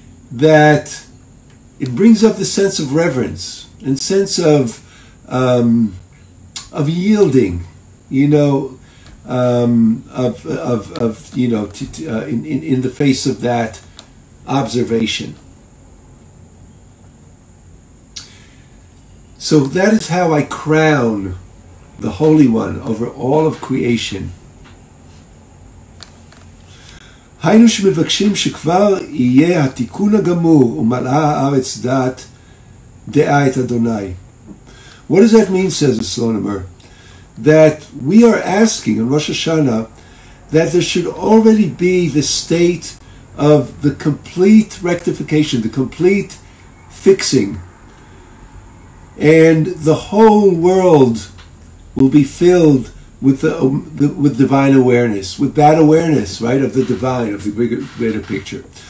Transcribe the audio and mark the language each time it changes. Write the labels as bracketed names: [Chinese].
[English] that it brings up the sense of reverence and sense of yielding, in the face of that observation. So that is how I crown the Holy One over all of creation. [Hebrew] היינו שמבקשים שכבר יהיה התיקון הגמור ומלאה הארץ דעה את אדוני. [English] What does that mean, says the astronomer? That we are asking on Rosh HaShannah that there should already be the state of the complete rectification, the complete fixing, and the whole world will be filled with with divine awareness, with that awareness, right, of the divine, of the greater picture.